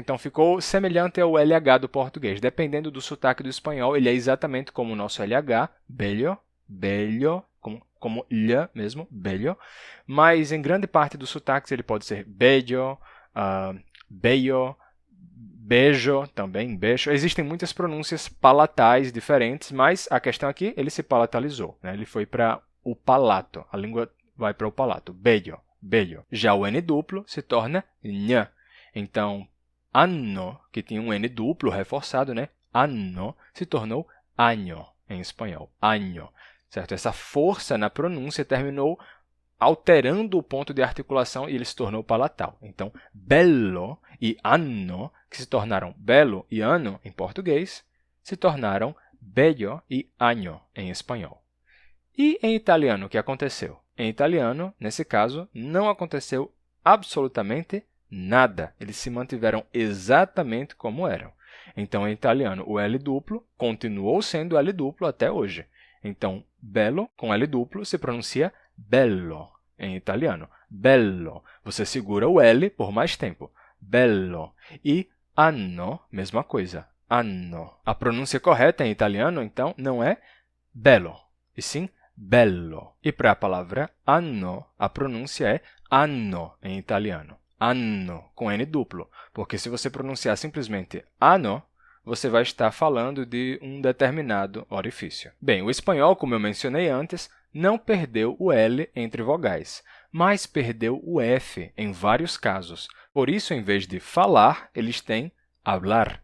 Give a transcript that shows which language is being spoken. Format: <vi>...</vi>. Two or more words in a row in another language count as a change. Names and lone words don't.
<pt>Então, ficou semelhante ao LH do português. Dependendo do sotaque do espanhol, ele é exatamente como o nosso LH, bello, bello, como lh mesmo, bello, mas em grande parte dos sotaques ele pode ser bello, bello, beijo, também beijo. Existem muitas pronúncias palatais diferentes, mas a questão aqui, ele se palatalizou, né? Ele foi para o palato, a língua vai para o palato, bello, bello. Já o N duplo se torna nha. Então, anno, que tinha um N duplo reforçado, né? Anno, se tornou año em espanhol, año. Certo? Essa força na pronúncia terminou alterando o ponto de articulação e ele se tornou palatal. Então, bello e anno, que se tornaram belo e ano em português, se tornaram bello e año em espanhol. E em italiano, o que aconteceu? Em italiano, nesse caso, não aconteceu absolutamente nada. Eles se mantiveram exatamente como eram. Então, em italiano, o L duplo continuou sendo L duplo até hoje. Então, bello com L duplo se pronuncia bello em italiano. Bello. Você segura o L por mais tempo. Bello. E anno, mesma coisa. Anno. A pronúncia correta em italiano, então, não é bello, e sim bello. E para a palavra anno, a pronúncia é anno em italiano. Anno, com N duplo. Porque se você pronunciar simplesmente anno, você vai estar falando de um determinado orifício. Bem, o espanhol, como eu mencionei antes, não perdeu o L entre vogais, mas perdeu o F em vários casos. Por isso, em vez de falar, eles têm hablar.</pt>